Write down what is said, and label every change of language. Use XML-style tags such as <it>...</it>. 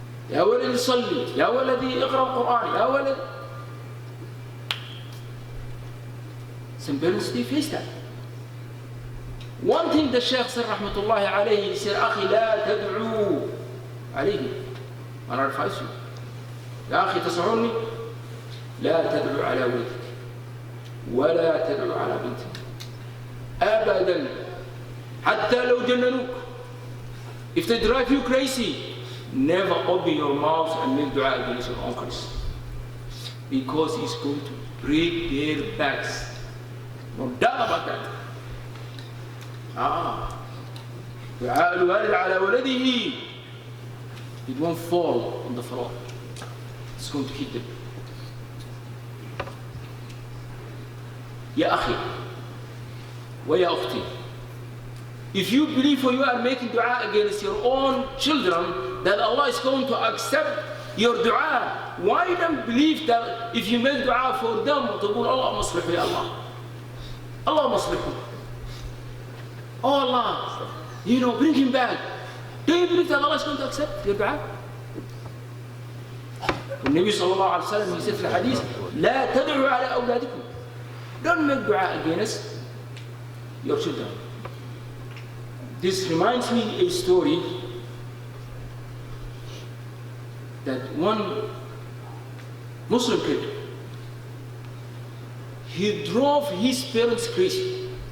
<ar>يا ولدي صلي، يا ولدي اقرأ القرآن، يا ولد.</ar> <en>Some parents, they face that. One thing the Shaykh said, rahmatullahi alayhi, he said,</en> <ar>أخي لا تدعو عليه.</ar> <en>And I advise you.</en> <ar>يا أخي تسمعني؟ لا تدعو على ولدك ولا تدعو على بنتك أبدا حتى لو جننوك.</ar> <en>If they drive you crazy, never open your mouth and make dua against your uncles, because it's going to break their backs. No doubt about that.</en> <ar>دعاء الوالد على ولده,</ar> <en>it won't fall on the floor. It's going to hit them.</en> <ar>يا أخي ويا أختي,</ar> <en>if you believe or you are making dua against your own children that Allah is going to accept your dua, why don't believe that if you make dua for them</en> <ar>تقول الله مصلحه يا الله,</ar> <en>Allah مصلحه, oh Allah, bring him back. Do you believe that Allah is going to accept your dua?</en> <ar>النبي صلى الله عليه وسلم,</ar> <en>he said</en> <ar>في الحديث, لا تدعوا على أولادكم.</ar> <en>Don't make dua against your children. This reminds me a story that one Muslim kid, he drove his parents crazy.</en>